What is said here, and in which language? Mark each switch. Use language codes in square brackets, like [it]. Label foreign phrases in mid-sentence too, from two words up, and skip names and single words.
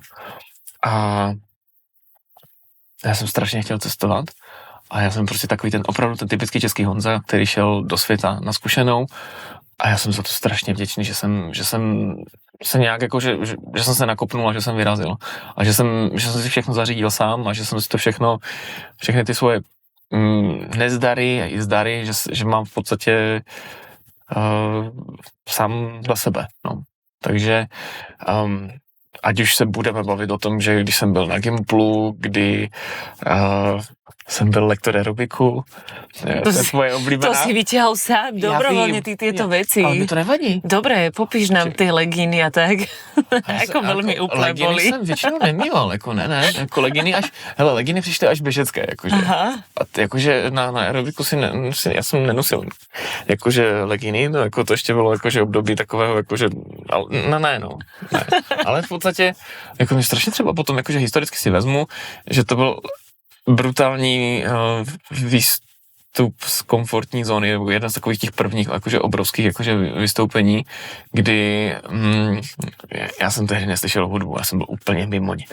[cs] A já jsem strašně chtěl cestovat a já jsem prostě takový opravdu ten typický český Honza, který šel do světa na zkušenou a já jsem za to strašně vděčný, že jsem se nějak jako, že jsem se nakopnul a že jsem vyrazil a že jsem si všechno zařídil sám a že jsem si to všechny ty svoje nezdary a i zdary, že mám v podstatě sám za sebe, no. Takže ať už se budeme bavit o tom, že když jsem byl na Gimplu, kdy jsem byl lektor aerobiku, to je tvoje oblíbená. [sk] To si vyťahol sám, dobrovoľne ty tieto veci. Ale mi to nevadí. Dobre, popíš nám tie legíny a tak. Ako veľmi úplne boli. [cs] Legíny jsem většinou nemýval, jako ne, jako legíny legíny přišly až běžecké, jakože. [sk] Aha. [cs] A jakože na aerobiku já jsem nenosil, jakože legíny, no jako to ještě bylo jakože období takového, jakože, ne. Ale v podstatě, jako mě strašně třeba potom, jakože historicky si vezmu, že to byl brutální výstup z komfortní zóny, nebo jeden z takových těch prvních jakože obrovských jakože vystoupení, kdy já jsem tehdy neslyšel hudbu, já jsem byl úplně mimo ní.